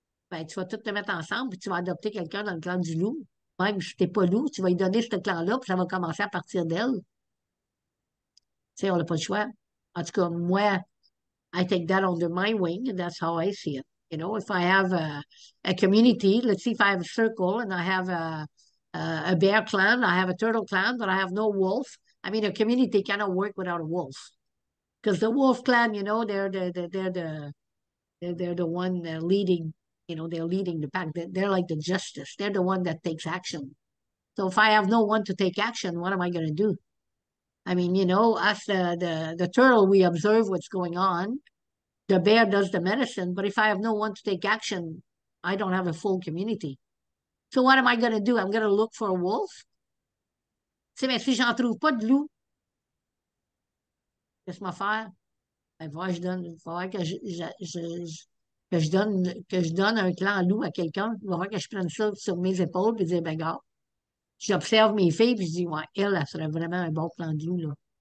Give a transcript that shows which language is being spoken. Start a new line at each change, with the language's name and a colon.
French: Ben, tu vas tout te mettre ensemble, puis tu vas adopter quelqu'un dans le clan du loup. Même si t'es pas loup, tu vas lui donner ce clan-là, puis ça va commencer à partir d'elle. Tu sais, on n'a pas le choix. En tout cas, moi,
English: I take that under my wing, and that's how I see it. If I have a community, let's see if I have a circle and I have a bear clan, I have a turtle clan, but I have no wolf. I mean, a community cannot work without a wolf. Because the wolf clan, they're the one leading, they're leading the pack. They're like the justice. They're the one that takes action. So if I have no one to take action, what am I going to do? I mean, us the turtle, we observe what's going on. The bear does the medicine, but if I have no one to take action, I don't have a full community. So what am I going to do? I'm going to look for a wolf?
French: Tu sais, mais si j'en trouve pas de loup, qu'est-ce que je vais faire? Ben, il va falloir que je donne un clan loup à quelqu'un. Il va falloir que je prenne ça sur mes épaules et dire, ben, gars, j'observe mes filles et je dis, ouais, elle serait vraiment un bon clan de loup, là.